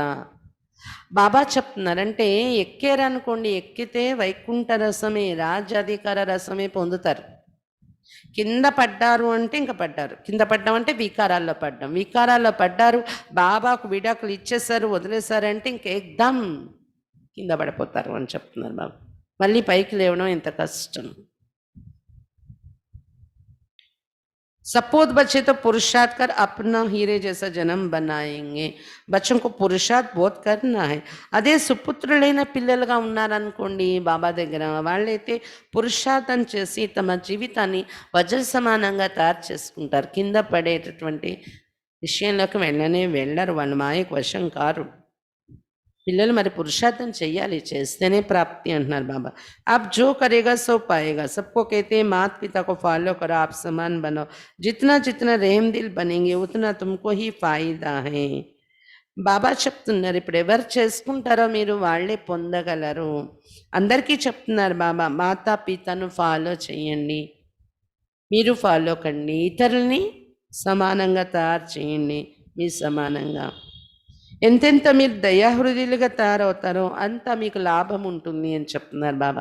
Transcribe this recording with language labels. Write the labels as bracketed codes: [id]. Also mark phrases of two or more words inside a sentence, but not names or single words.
[te] బాబా చెప్తున్నారంటే ఎక్కారనుకోండి, ఎక్కితే వైకుంఠ రసమే రాజ్యాధికార రసమే పొందుతారు. కింద పడ్డారు అంటే ఇంకా పడ్డారు. కింద పడ్డాం అంటే వికారాల్లో పడ్డాం. వికారాల్లో పడ్డారు, బాబాకు విడాకులు ఇచ్చేసారు, వదిలేశారంటే ఇంక ఎగ్దమ్ కింద పడిపోతారు అని చెప్తున్నారు బాబా. మళ్ళీ పైకి లేవడం ఎంత కష్టం. [hi] सपूत बच्चे तो पुरुषार्थ कर अपना हीरे जैसा जन्म बनाएंगे. बच्चों को पुरुषार्थ बहुत करना है. [te] అదే సుపుత్రులైన పిల్లలుగా ఉన్నారనుకోండి బాబా దగ్గర, వాళ్ళైతే పురుషార్థం చేసి తమ జీవితాన్ని వజ్ర సమానంగా తయారు చేసుకుంటారు. కింద పడేటటువంటి విషయంలోకి వెళ్ళరు. వాళ్ళు మాయకు వశం కారు. పిల్లలు మరి పురుషార్థం చెయ్యాలి, చేస్తేనే ప్రాప్తి అంటున్నారు బాబా. [hi] आप जो करेगा सो पाएगा. सबको कहते हैं माता पिता को फॉलो करो, आप समान बनो. जितना जितना रहम दिल बनेंगे उतना तुमको ही फायदा है. [te] బాబా చెప్తున్నారు, ఇప్పుడు ఎవరు చేసుకుంటారో మీరు వాళ్ళే పొందగలరు. అందరికీ చెప్తున్నారు బాబా, మాతా పితను ఫాలో చేయండి, మీరు ఫాలో కండి, ఇతరుల్ని సమానంగా తయారు చేయండి. మీ సమానంగా ఎంతెంత మీరు దయాహృదయులుగా తయారవుతారో అంత మీకు లాభం ఉంటుంది అని చెప్తున్నారు బాబా.